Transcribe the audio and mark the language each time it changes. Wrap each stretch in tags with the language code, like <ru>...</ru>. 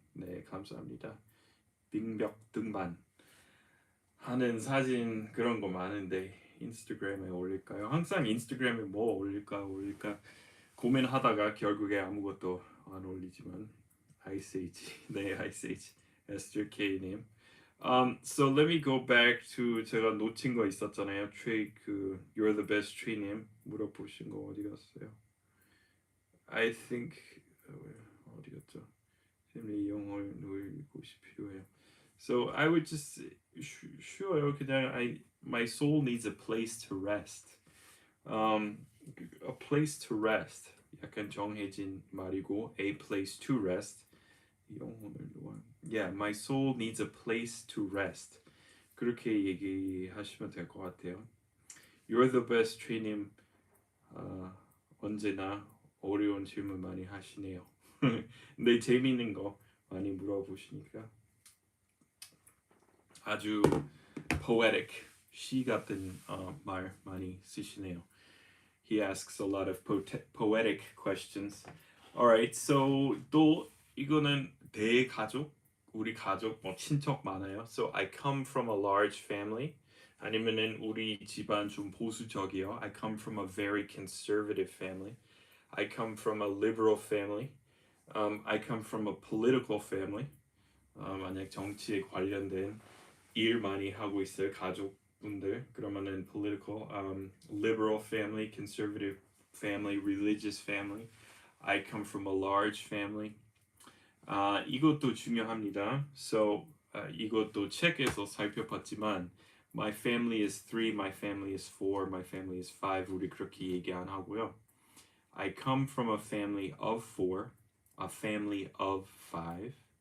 <ko>네 감사합니다. 빙벽 등반 하는 사진 그런 거 많은데 인스타그램에 올릴까요? 항상 인스타그램에 뭐 올릴까 고민하다가 결국에 아무것도 안 올리지만 ICH 네 ICH Esther K님.</ko> <en>So let me go back to</en> <ko>제가 놓친 거 있었잖아요. 그 You're the best Tree님 물어보신 거 어디 갔어요?</ko> <en>I think</en> <ko>어디 갔죠? 심리 영어를 누릴 곳이 필요해요.</ko> <en>So I would just</en> <ko>쉬워요. 그냥</ko> <en>my soul needs a place to rest. A place to rest.</en> <ko>약간 정해진 말이고</ko> <en>a place to rest.</en> <ko>영혼을 놓아.</ko> <en>Yeah, my soul needs a place to rest.</en> <ko>그렇게 얘기하시면 될 것 같아요.</ko> <en>You're the best Tree님.</en> <ko>언제나 어려운 질문 많이 하시네요. 근데 재미있는 거 많이 물어보시니까 아주 poetic, 시 같은 말 많이 쓰시네요.</ko> <en>He asks a lot of poetic questions. Alright, so</en> <ko>또 이거는 대가족, 우리 가족 뭐 친척 많아요.</ko> <en>So I come from a large family.</en> <ko>아니면은 우리 집안 좀 보수적이요.</ko> <en>I come from a very conservative family. I come from a liberal family. I come from a political family.</en> <ko>만약 정치에 관련된 일 많이 하고 있어요 가족분들 그러면은</ko> <en>political, liberal family, conservative family, religious family. I come from a large family.</en> <ko>이것도 중요합니다. So 이것도 책에서 살펴봤지만</ko> <en>my family is 3, my family is 4, my family is 5</en> <ko>우리 그렇게 얘기 안 하고요.</ko> <en>I come from a family of 4, a family of 5.</en>